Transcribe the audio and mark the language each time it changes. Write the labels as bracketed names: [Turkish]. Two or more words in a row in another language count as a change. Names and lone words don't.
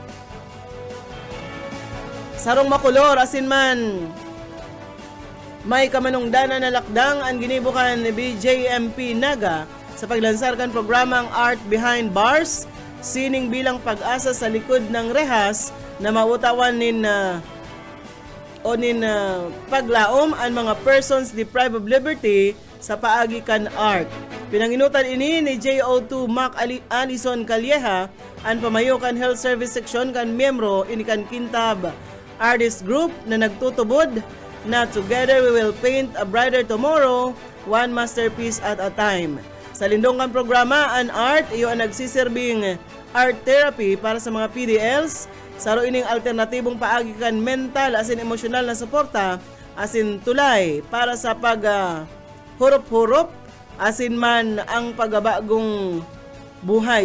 [Bikol] Sarong makulor asin man may kamanungdanan na lakdang ang ginibukan ni BJMP Naga sa paglansar kan programang Art Behind Bars, sining bilang pag-asa sa likod ng rehas na mautawan nin paglaom ang mga [English] persons deprived of liberty [Bikol] sa paagi kan art. Pinanginutan ini ni JO2 Mac Alison Calleja ang pamayo kan Health Service Section kan miyembro ini kan Kintab Artist Group na nagtutubod na [English] together we will paint a brighter tomorrow, one masterpiece at a time. [Bikol] Sa lindong kan programa ang art iyo ang nagsiserving [English] art therapy [Bikol] para sa mga PDLs saro ining alternatibong paagi kan mental asin emosyonal na suporta asin tulay para sa pag hurop-hurop asin man ang pagbagong buhay.